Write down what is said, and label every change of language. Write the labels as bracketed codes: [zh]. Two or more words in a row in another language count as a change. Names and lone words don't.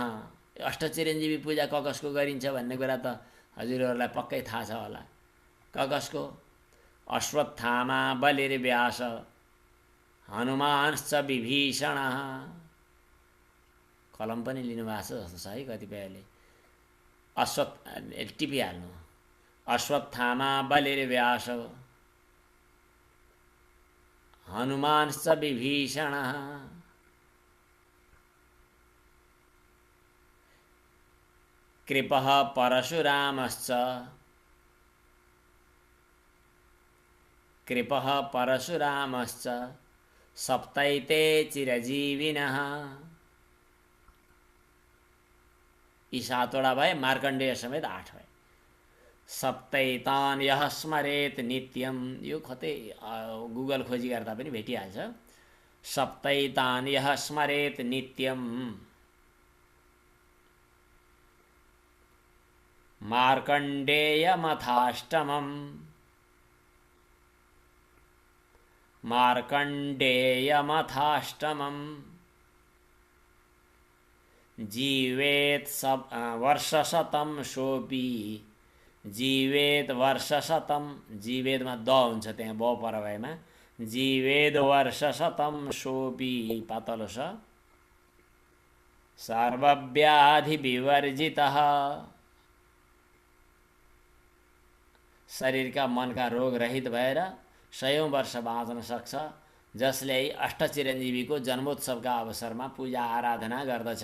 [ne] अष्टचिरञ्जीवी पूजा कसको गरिन्छ भन्ने कुरा त हजुरहरूलाई पक्कै थाहा छ होला। कसको? [sa] अश्वत्थामा बलिर्व्यास हनुमानश्च विभीषणः। [ne] कलम पनि लिनुभएको छ जस्तो छ है कतिपयले। टिपिहाल्नु। [sa] अश्वत्थामा बलिर्व्यास हनुमानश्च विभीषणः। कृपः परशुरामश्च सप्तैते चिरजीविनः। [ne] यी सातवटा भए, मार्कण्डेय समेत 8 भए। [sa] सप्तैतान यः स्मरेत नित्यम, [ne] यो कतै गुगल खोजी गर्दा पनि भेटिहाल्छ। [sa] सप्तैतान यः स्मरेत नित्यम मार्कण्डेयमथाष्टमम्। जीवेत वर्षशतं सोऽपि, जीवेत वर्षशतं, [ne] जीवेदमा द हुन्छ त्यहाँ ब पर भएमा, [sa] जीवेद वर्षशतं सोऽपि [ne] पातलो छ। [sa] सर्वव्याधि विवर्जितः, [ne] शरीरका मनका रोग रहित भएर 100 वर्ष बाँच्न सक्छ, जसले अष्टचिरञ्जीवीको जन्मोत्सवका अवसरमा पूजा आराधना गर्दछ।